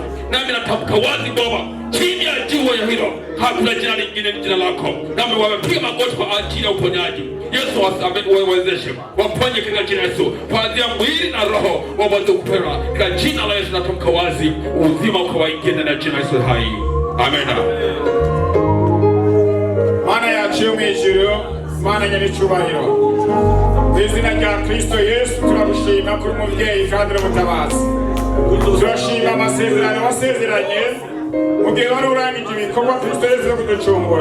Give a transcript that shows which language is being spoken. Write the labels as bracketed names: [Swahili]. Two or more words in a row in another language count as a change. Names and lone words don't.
[Swahili] Nami natamka wazi Baba, chini ya jua ya hilo hakuna jina lingine, ni jina lako. Nami wamepiga magoti kwa ajili ya uponyaji. Yesu wawezeshe, waponye katika jina Yesu, kuanzia mwili na roho waweze kupona katika jina la Yesu. Natamka wazi uzima ukawaingie ndani ya jina Yesu hai. Amen. [Kinyarwanda] Mana yaciye mu ijuru, Mana nyir'icyubahiro, mu izina rya Kristo Yesu turagushima kuri umubyeyi kandi urumutabazi. Turashima amasezerano wasezeranye mu gihe wari urangije ibikorwa Kristo Yesu yo kuducungura.